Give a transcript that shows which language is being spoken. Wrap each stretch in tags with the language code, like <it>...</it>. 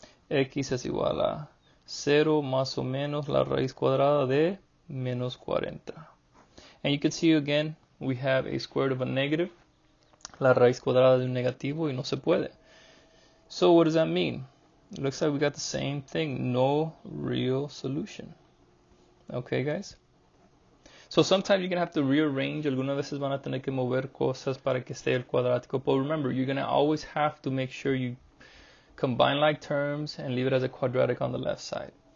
<es>X es igual a 0 más o menos la raíz cuadrada de menos 40.</es> <en>And you can see again, we have a square root of a negative.</en> <es>La raíz cuadrada de un negativo y no se puede.</es> <en>So what does that mean? It looks like we got the same thing. No real solution. Okay, guys? So sometimes you're going to have to rearrange.</en> <es>Algunas veces van a tener que mover cosas para que esté el cuadrático.</es> <en>But remember, you're going to always have to make sure you combine like terms and leave it as a quadratic on the left side.</en>